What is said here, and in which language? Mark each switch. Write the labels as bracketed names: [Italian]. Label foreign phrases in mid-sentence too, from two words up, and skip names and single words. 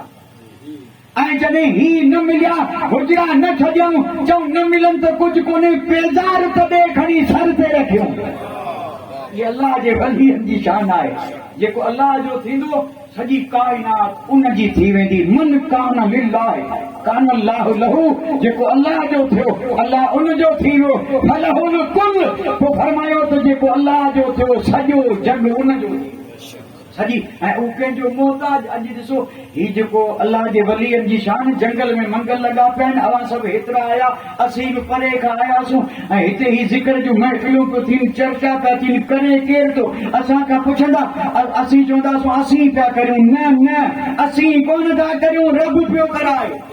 [Sindhi] ऐं जॾहिं ही न मिलिया हुजरा न छॾियऊं, चऊं न मिलनि त कुझु कोन्हे, पेज़ार तॾहिं खणी सर ते रखियूं। ये अल्लाह जे वलीअनि जी शान आहे, जेको अल्लाह जो थींदो सॼी काइनात उन जी थी वेंदी। [Arabic] من كان لله كان الله له, [Sindhi] जेको अल्लाह जो थियो अल्लाह उन जो थी वियो, [Arabic] فله الكل, [Sindhi] पोइ फरमायो त जेको अल्लाह जो थियो सॼो जग उन जो सॼी, ऐं उहो कंहिंजो मोहताज। अॼु ॾिसो ही जेको अल्लाह जे वलीअनि जी शान, जंगल में मंगल लॻा पिया आहिनि, अवां सभु हेतिरा आया, असीं बि परे खां आयासीं, ऐं हिते ही ज़िक्र जूं महफ़िलूं पियूं थियनि, चर्चा पिया थियनि, करे केरु थो असां खां पुछंदा, असीं चवंदासीं असीं पिया करियूं, न न असीं कोन था करियूं, रब पियो कराए।